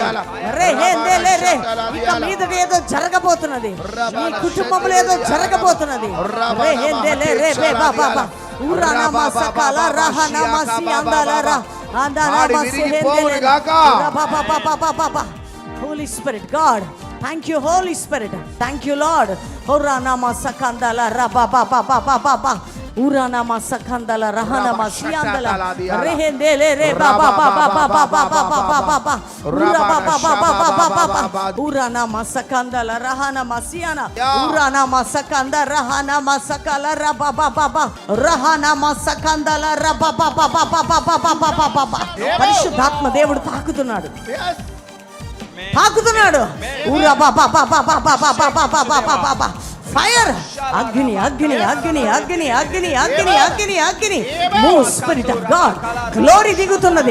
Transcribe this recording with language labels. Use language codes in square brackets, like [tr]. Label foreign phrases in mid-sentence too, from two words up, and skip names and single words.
[te] రెహేందెలే రే. ఇక మీద ఏదో జరగబోతున్నది. మీ కుటుంబంలో ఏదో జరగబోతున్నది. రెహేందెలే రే బాబాబా ఊరానామా సకల రహానామా సియాందల రా ఆందానామా సిహేందెలే బాబాబాబాబాబా. [en] Holy Spirit, God, thank you, Holy Spirit, thank you, Lord. Horanama sakandala rababababababa. Uranama sakandala rahanama siandala rehendele re bababababababababa. Urababababababa. Uranama sakandala rahanama siana. Uranama sakanda rahanama sakala rababababa. Rahanama sakandala rabababababababa. [te] పరిశుద్ధాత్మ దేవుడు తాకుతున్నాడు. తాకుతున్నాడు. ఫైర్. అగ్ని అగ్ని అగ్ని అగ్ని అగ్ని అగ్ని అగ్ని అగ్ని. [en] Move Spirit of God. Glory దిగుతున్నది.